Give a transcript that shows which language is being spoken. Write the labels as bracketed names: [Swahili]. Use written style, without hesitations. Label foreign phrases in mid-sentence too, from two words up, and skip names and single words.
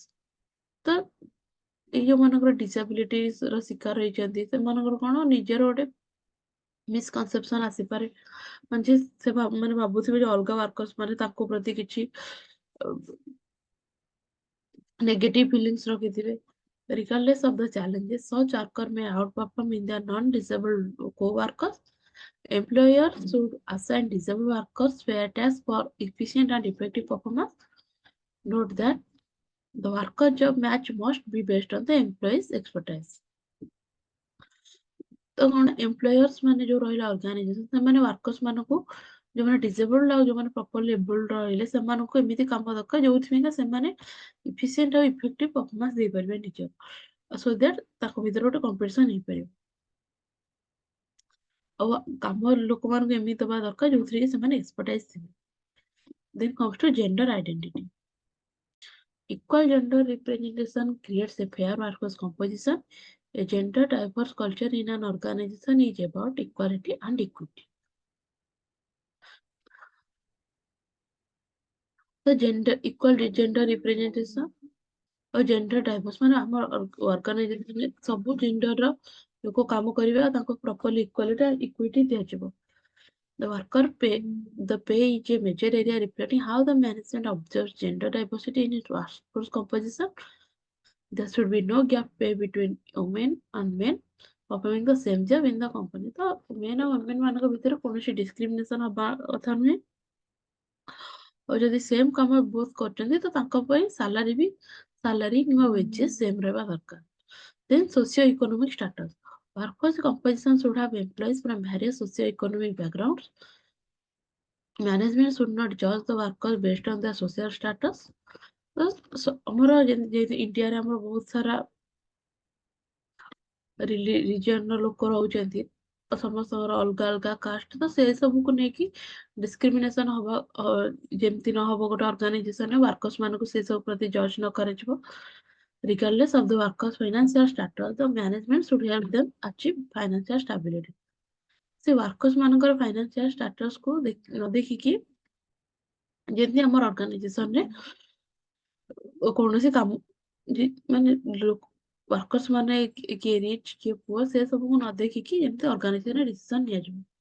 [Odia] ତ ଏଇ ଯୋଉମାନଙ୍କର disabilities ର ଶିକାର ହେଇଛନ୍ତି ସେମାନଙ୍କର କଣ ନିଜର ଗୋଟେ ମିସକନସେପସନ ଆସିପାରେ, ମାନେ ଯେ ସେ ମାନେ ଭାବୁଥିବେ ଯେ ଅଲଗା ୱାର୍କର୍ସ ମାନେ ତାଙ୍କ ପ୍ରତି କିଛି [English] negative feelings [Odia] ରଖିଥିବେ। [English] Regardless of the challenges, such worker may outperform in their non-disabled co-workers। Employers should assign disabled workers fair tasks for efficient and effective performance। Note that the worker job match must be based on the employee's expertise। [Odia] ତ କଣ ଏମ୍ପ୍ଲୟର୍ସ ମାନେ ଯୋଉ ରହିଲେ ଅର୍ଗାନାଇଜେସନ, ସେମାନେ ୱାର୍କର୍ସ ମାନଙ୍କୁ ଯୋଉମାନେ ଡିସେବଲ୍ଡ ଆଉ ଯୋଉମାନେ [English] properly abled [Odia] ରହିଲେ ସେମାନଙ୍କୁ ଏମିତି କାମ ଦରକାର ଯୋଉଥିପାଇଁକା ସେମାନେ ଇଫିସିଏଣ୍ଟ ଆଉ [English] effective performance [Odia] ଦେଇପାରିବେ ନିଜର, [English] so that [Odia] ତାଙ୍କ ଭିତରେ ଗୋଟେ କମ୍ପିଟିସନ ହେଇପାରିବ। ଆଉ କାମ ଲୋକମାନଙ୍କୁ ଏମିତି ଦବା ଦରକାର ଯୋଉଥିରେ କି ସେମାନେ ଏକ୍ସପର୍ଟାଇଜ ଥିବେ। [English] Then comes to gender identity। Equal gender representation creates a fair workforce composition। A gender diverse culture in an organization is about equality and equity। The equal gender representation [Odia] ଆଉ [English] gender diverse [Odia] ମାନେ ଆମ organization ସବୁ gender ଲୋକ କାମ କରିବେ ଆଉ ତାଙ୍କୁ [English] properly equity [Odia] ଦିଆଯିବ। [English] The pay is a major area reflecting how the management observes gender diversity in its workforce composition। There should be no gap pay between women and men performing the same job in the company। [Odia] ତ men ଆଉ women ମାନଙ୍କ ଭିତରେ କୌଣସି discrimination ହବା କଥା ନୁହେଁ, ଆଉ ଯଦି ସେମ୍ କାମ ବୋଥ କରୁଛନ୍ତି ତ ତାଙ୍କ ପାଇଁ ସାଲାରୀ କିମ୍ବା [English] wages same [Odia] ରହିବା ଦରକାର। [English] Then socio-economic status। Workforce composition should have employees from various socio-economic backgrounds। Management should not judge the workers based on their social status। [Odia] ଆମର ଯେମିତି ଇଣ୍ଡିଆରେ ଆମର ବହୁତ ସାରା ରିଜିଅନର ଲୋକ ରହୁଛନ୍ତି, ସମସ୍ତଙ୍କର ଅଲଗା ଅଲଗା କାଷ୍ଟ, ତ ସେ ସବୁକୁ ନେଇକି ଡିସ୍କ୍ରିମିନେସନ ହବା ଯେମିତି ନ ହବ ଗୋଟେ ଅର୍ଗାନାଇଜେସନରେ ୱାର୍କର୍ସ ମାନଙ୍କୁ ସେ ସବୁ ପ୍ରତି ଜଜ୍ ନ କରାଯିବ। [English] Regardless of the workers' financial status, the management should help them achieve financial stability. [Odia] ସେ ୱାର୍କର୍ସ ମାନଙ୍କର [English] financial statusକୁ [Odia] ନ ଦେଖିକି ଯେମିତି ଆମର ଅର୍ଗାନାଇଜେସନରେ କୌଣସି କାମ ମାନେ ୱାର୍କର୍ସ ମାନେ କିଏ ରିଚ୍ କିଏ ପୁଅ ସେ ସବୁକୁ ନ ଦେଖିକି ଯେମିତି ଅର୍ଗାନାଇଜେସନରେ ଡିସିସନ ନିଆଯିବ।